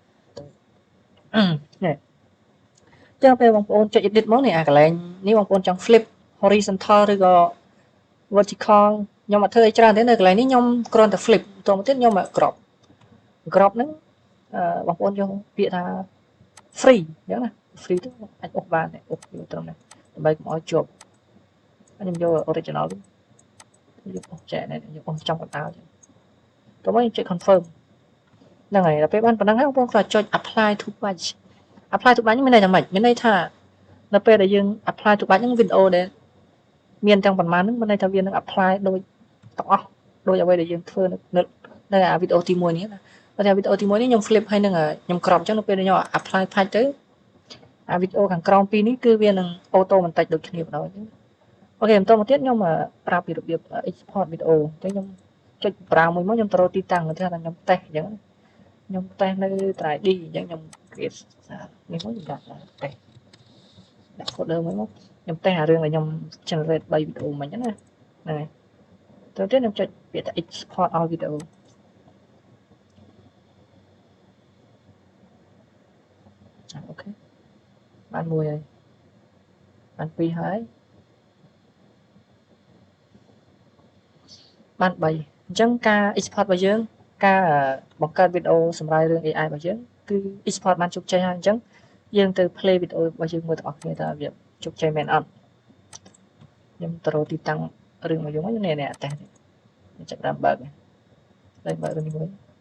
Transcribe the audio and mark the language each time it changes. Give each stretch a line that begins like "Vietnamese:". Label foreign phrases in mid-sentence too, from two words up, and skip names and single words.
Khmer: នេះចឹងពេលបងប្អូនចុច edit មកនេះអាកន្លែងនេះបងប្អូនចង់
English: flip horizontal
Khmer: ឬក៏ vertical ខ្ញុំអត់ធ្វើអីច្រើនទេនៅកន្លែងនេះខ្ញុំគ្រាន់តែ flip បន្តមកទៀតខ្ញុំ crop ហ្នឹងបងប្អូនយកពាក្យថា free អញ្ចឹងណា free ទៅអាចអុសបានអុសយកត្រឹមនេះដើម្បីកុំឲ្យជាប់ខ្ញុំយក original យកអុសចែកនេះយកអុសចំកណ្ដាលចឹងតោះមកខ្ញុំចុច confirm ហ្នឹងហើយដល់ពេល បានប៉ុណ្ណឹងហើយបងប្អូនក៏ចុច
English: apply to batch apply to batch
Khmer: មានន័យថាម៉េចមានន័យថានៅពេលដែលយើង
English: apply to batch
Khmer: ហ្នឹងវីដេអូដែលមានទាំងប៉ុន្មានហ្នឹងមានន័យថាវានឹង apply ដូចទាំងអស់ដូច អ្វីដែលយើងធ្វើនៅអាវីដេអូទី1នេះណាបើថាវីដេអូទី1នេះខ្ញុំ flip ហើយនឹងខ្ញុំ crop អញ្ចឹងនៅពេលខ្ញុំ
English: apply patch
Khmer: ទៅអា វីដេអូខាងក្រោមពីរនេះគឺវានឹង auto បន្តិចដូចគ្នាបណ្ដោយអូខេបន្តមកទៀតខ្ញុំប្រាប់ពីរបៀប export វីដេអូអញ្ចឹងខ្ញុំចុចប្រើមួយមកខ្ញុំទៅរកទីតាំងទៅថាខ្ញុំតេស្តអញ្ចឹងខ្ញុំតេស្តនៅ 3D អញ្ចឹងខ្ញុំ create នេះមកខ្ញុំដាក់តេស្តដាក់ folder មួយមកខ្ញុំតេស្តអារឿងដែលខ្ញុំ generate 3វីដេអូមិញហ្នឹងណាហ្នឹងហើយទៅទៀតខ្ញុំចុចពាក្យថា
English: export all video
Khmer: អូខេបានមួយហើយបានពីរហើយ បាន3អញ្ចឹងការ export របស់យើងការបង្កើតវីដេអូសម្រាប់រឿង AI របស់យើងគឺ export បានជោគជ័យហើយអញ្ចឹងយើងទៅ play វីដេអូរបស់យើងមើលទាំងអស់គ្នាតើវាជោគជ័យមែនអត់ខ្ញុំទៅរកទីតាំងរឿងរបស់យើងនេះនេះតេស្តនេះចាប់ដើមបើកហើយបើករឿងនេះមួយ